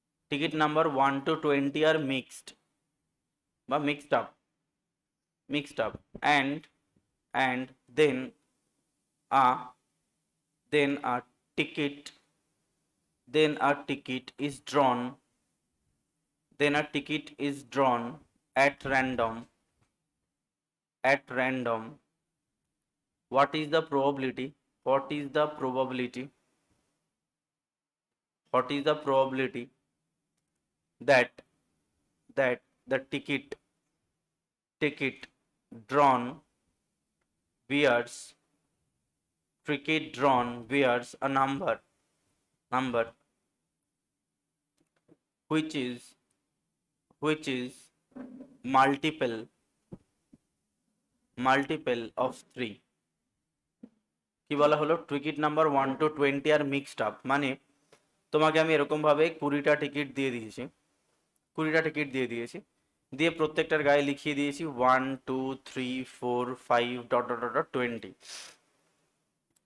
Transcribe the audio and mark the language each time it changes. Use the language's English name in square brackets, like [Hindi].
[English] Ticket number 1 to 20 আর mixed বা mixed up, mixed up, and then a then a ticket, then a ticket is drawn, then a ticket is drawn at random, at random. What is the probability? What is the probability? What is the probability that the ticket drawn bears, ticket drawn bears a number which is multiple of 3? [Bangla] কি বলা হলো? Ticket number 1 to 20 আর mixed up মানে তোমাকে আমি এরকম ভাবে 20টা ticket দিয়ে দিয়েছি, 20টা টিকিট দিয়ে দিয়েছি, দিয়ে প্রত্যেকটার গায়ে লিখিয়ে দিয়েছি 1 2 3 4 5 ...